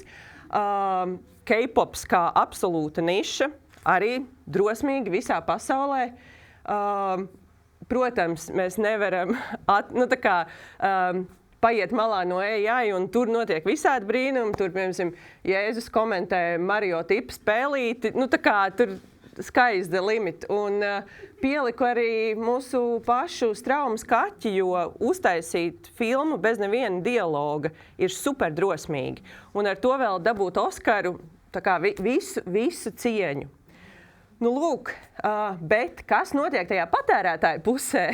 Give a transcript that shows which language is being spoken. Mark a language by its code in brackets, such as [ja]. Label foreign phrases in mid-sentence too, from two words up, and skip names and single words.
[lv] K-pops kā absolūta niša, arī drosmīgi visā pasaulē. Protams, mēs nevaram paiet malā no AI, un tur notiek visādi brīnumi. Tur, piemēram, Jēzus komentē Mario tipu spēlīti. Tur [en] sky's the limit. [lv] Un pieliku arī mūsu pašu Straumas kaķi, jo uztaisīt filmu bez neviena dialoga ir super drosmīgi. Un ar to vēl dabūt Oskaru visu cieņu. Lūk, bet kas notiek tajā patērētāju pusē?